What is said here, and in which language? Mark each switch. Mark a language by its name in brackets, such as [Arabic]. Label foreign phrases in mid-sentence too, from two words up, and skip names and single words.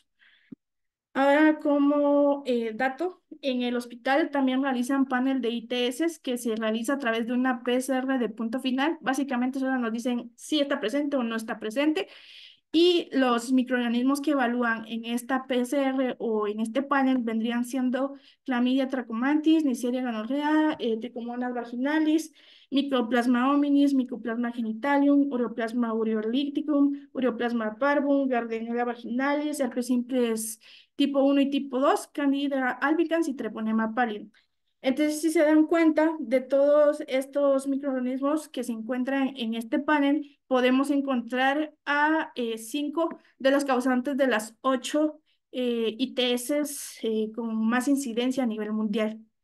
[Spanish] Ahora, como dato, en el hospital también realizan panel de ITS que se realiza a través de una PCR de punto final. Básicamente solo nos dicen si está presente o no está presente. Y los microorganismos que evalúan en esta PCR o en este panel vendrían siendo Chlamydia trachomatis, Neisseria gonorrhea, Trichomonas vaginalis, Mycoplasma hominis, Mycoplasma genitalium, Ureaplasma ureolyticum, Ureaplasma parvum, Gardnerella vaginalis, herpes simplex tipo 1 y tipo 2, Candida albicans y Treponema pallidum. Entonces, si se dan cuenta de todos estos microorganismos que se encuentran en este panel, podemos encontrar a 5 de los causantes de las 8 ITS con más incidencia a nivel mundial.